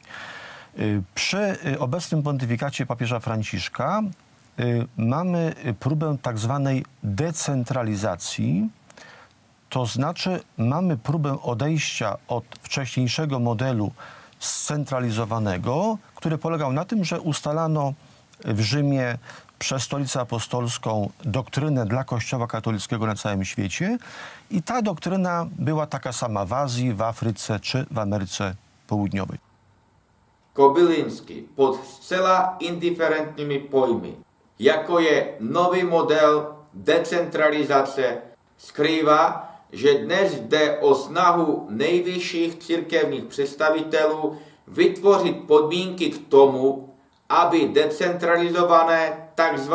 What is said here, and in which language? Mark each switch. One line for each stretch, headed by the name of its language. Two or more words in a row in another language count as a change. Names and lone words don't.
Polish: Przy obecnym pontyfikacie papieża Franciszka mamy próbę tak zwanej decentralizacji, to znaczy mamy próbę odejścia od wcześniejszego modelu scentralizowanego, który polegał na tym, że ustalano w Rzymie przez Stolicę Apostolską doktrynę dla Kościoła katolickiego na całym świecie i ta doktryna była taka sama w Azji, w Afryce czy w Ameryce Południowej.
Czech: Kobylinsky pod zcela indiferentními pojmy, jako je nový model decentralizace, skrýva, že dnes jde o snahu nejvyšších církevních představitelů vytvořit podmínky k tomu, aby decentralizované tzv.